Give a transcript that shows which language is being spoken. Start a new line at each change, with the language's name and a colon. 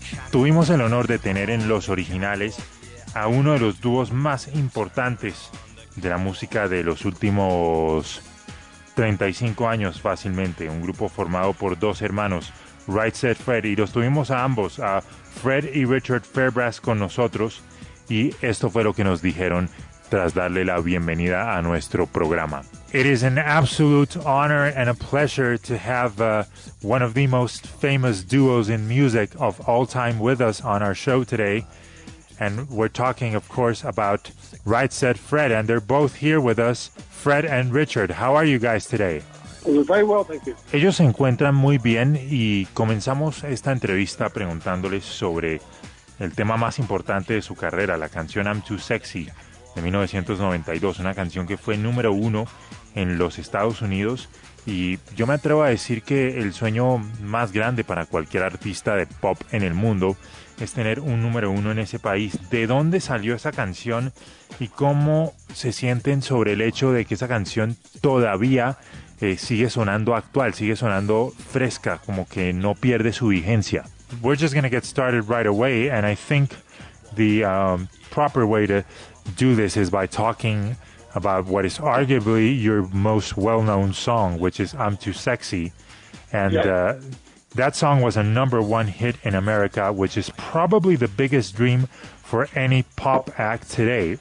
Spanish: Tuvimos el honor de tener en Los Originales a uno de los dúos más importantes de la música de los últimos 35 años fácilmente, un grupo formado por dos hermanos, Right Said Fred, y los tuvimos a ambos, a Fred y Richard Fairbrass con nosotros, y esto fue lo que nos dijeron tras darle la bienvenida a nuestro programa.
English: It is an absolute honor and a pleasure to have one of the most famous duos in music of all time with us on our show today. And we're talking, of course, about Right Said Fred, and they're both here with us, Fred and Richard. How are you guys today? Very well, thank you.
Spanish: Ellos se encuentran muy bien y comenzamos esta entrevista preguntándoles sobre el tema más importante de su carrera, la canción I'm Too Sexy, de 1992, una canción que fue número uno en los Estados Unidos, y yo me atrevo a decir que el sueño más grande para cualquier artista de pop en el mundo es tener un número uno en ese país. ¿De dónde salió esa canción y cómo se sienten sobre el hecho de que esa canción todavía sigue sonando actual, sigue sonando fresca, como que no pierde su vigencia?
English: We're just gonna get started right away, and I think the proper way to do this is by talking about what is arguably your most well-known song, which is I'm Too Sexy. And that song was a number one hit in America, which is probably the biggest dream for any pop act today.